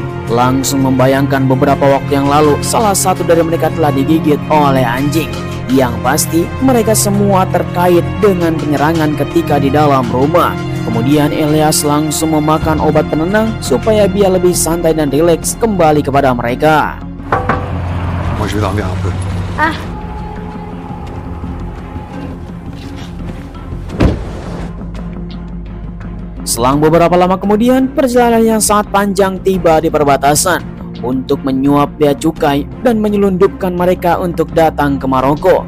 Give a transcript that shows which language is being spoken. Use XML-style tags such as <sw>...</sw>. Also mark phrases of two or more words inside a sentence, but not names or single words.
<id>Langsung membayangkan beberapa waktu yang lalu salah satu dari mereka telah digigit oleh anjing. Yang pasti mereka semua terkait dengan penyerangan ketika di dalam rumah. Kemudian Elias langsung memakan obat penenang supaya dia lebih santai dan rileks kembali kepada mereka.</id> <fr>Moi, je vais dormir un peu.</fr> <id>Selang beberapa lama kemudian, perjalanan yang sangat panjang tiba di perbatasan untuk menyuap bea cukai dan menyelundupkan mereka untuk datang ke Maroko.</id>